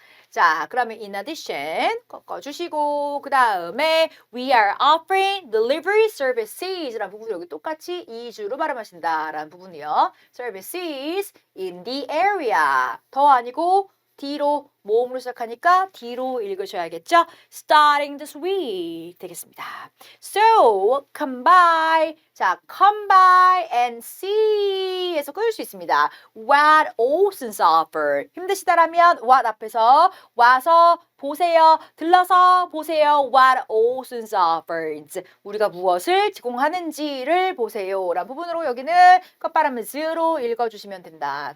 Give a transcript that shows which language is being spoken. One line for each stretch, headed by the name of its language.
Korean: 자, 그러면
English: in addition
Korean: 꺾어주시고 그 다음에
English: we are offering delivery services
Korean: 라는 부분 여기 똑같이 이주로 발음하신다라는 부분이요.
English: services in the area
Korean: 더 아니고 D로 모음으로 시작하니까 D로 읽으셔야겠죠?
English: Starting this week 되겠습니다. So, come by.
Korean: 자,
English: come by and see
Korean: 에서 끊을 수 있습니다.
English: What Olson's offer.
Korean: 힘드시다라면 what 앞에서 와서 보세요. 들러서 보세요.
English: What Olson's offers.
Korean: 우리가 무엇을 제공하는지를 보세요. 라는 부분으로 여기는 끝발음을 z로 읽어주시면 된다.